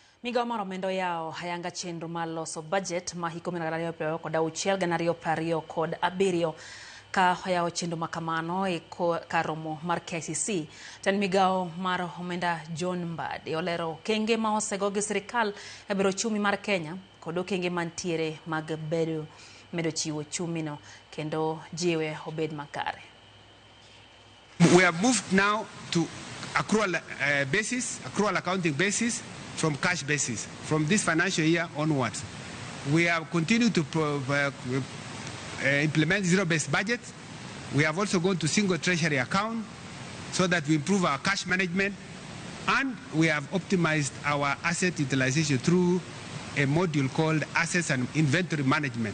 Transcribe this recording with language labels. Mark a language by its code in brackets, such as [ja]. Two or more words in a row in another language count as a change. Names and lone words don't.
[luo] Migao mar omenda yao hayanga chenro mar loso bajet ma hiko 2026 kod 7 ka yao chenro makamano e karomo mar KCC. Tan migao mar omenda John Mbadi olero kenge ma osego gi sirikal e bero chumi mar Kenya kod kenge mantiere mag medo chiwo chumi no kendo jiwe obed makare. [en] We have moved now to accrual accounting basis from cash basis. From this financial year onwards, we have continued to implement zero-based budget. We have also gone to single treasury account so that we improve our cash management, and we have optimized our asset utilization through a module called assets and inventory management.